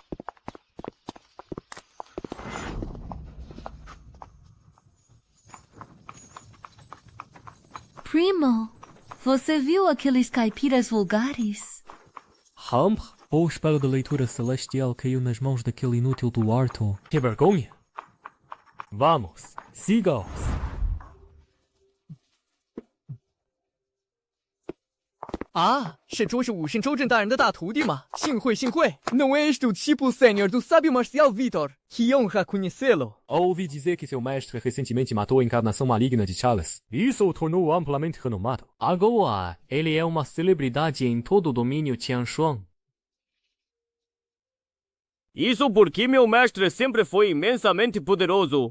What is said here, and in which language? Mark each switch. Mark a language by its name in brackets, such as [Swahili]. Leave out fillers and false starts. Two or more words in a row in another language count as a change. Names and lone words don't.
[Portuguese] Primo, você viu aqueles caipiras vulgares? Hump, o espelho da leitura celestial caiu nas mãos daquele inútil do Arthur. Que vergonha! Vamos, siga-os. [Chinese] Ah, 是周氏武神周震大人的大徒弟吗？幸会幸会。 [Portuguese] Não és do tipo sênior do sábio marcial Vitor. Que honra conhecê-lo. Ouvi dizer que seu mestre recentemente matou a encarnação maligna de Chalice. Isso o tornou amplamente renomado. Agora, ele é uma celebridade em todo o domínio Tianshuang. Isso porque meu mestre sempre foi imensamente poderoso.